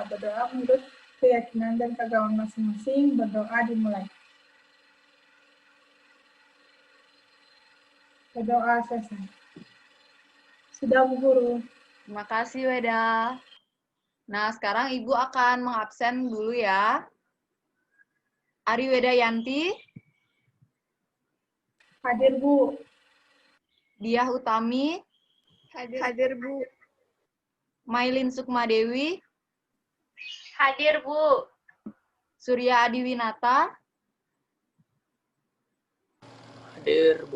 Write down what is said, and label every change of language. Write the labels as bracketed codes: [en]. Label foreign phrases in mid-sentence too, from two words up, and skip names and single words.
[id] Berdoa menurut keyakinan dan keagamaan masing-masing. Berdoa dimulai. Berdoa selesai. Sudah, Bu Guru. Terima kasih, Weda. Nah, sekarang Ibu akan mengabsen dulu ya. Ari Wedayanti. Hadir, Bu. Diah Utami. Hadir, Bu. Mailin Sukmadewi. Hadir, Bu. Surya Adiwinata. Hadir, Bu.